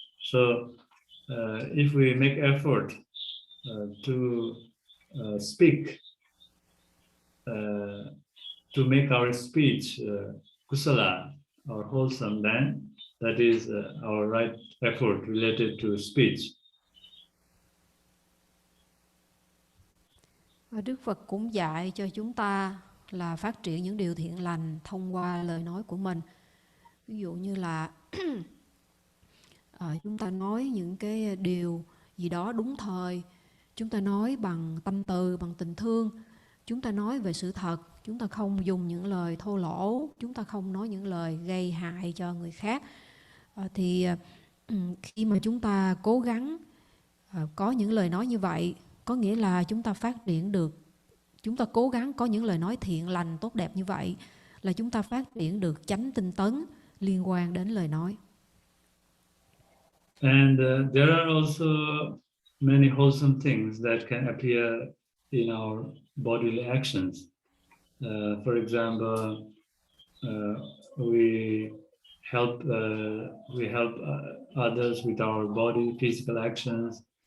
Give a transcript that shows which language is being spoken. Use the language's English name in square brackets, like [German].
[English] So if we make effort to speak, to make our speech kusala or wholesome, then that is our right effort related to speech. [Vietnamese] Và Đức Phật cũng dạy cho chúng ta là phát triển những điều thiện lành thông qua lời nói của mình. Ví dụ như là chúng ta nói những cái điều gì đó đúng thời, chúng ta nói bằng tâm từ, bằng tình thương, chúng ta nói về sự thật, chúng ta không dùng những lời thô lỗ, chúng ta không nói những lời gây hại cho người khác. Thì khi mà chúng ta cố gắng có những lời nói như vậy, có nghĩa là chúng ta phát triển được, chúng ta cố gắng có những lời nói thiện lành tốt đẹp như vậy là chúng ta phát triển được chánh tinh tấn liên quan đến lời nói. [English] And there are also many wholesome things that can appear in our bodily actions. For example, we help others with our body, physical actions.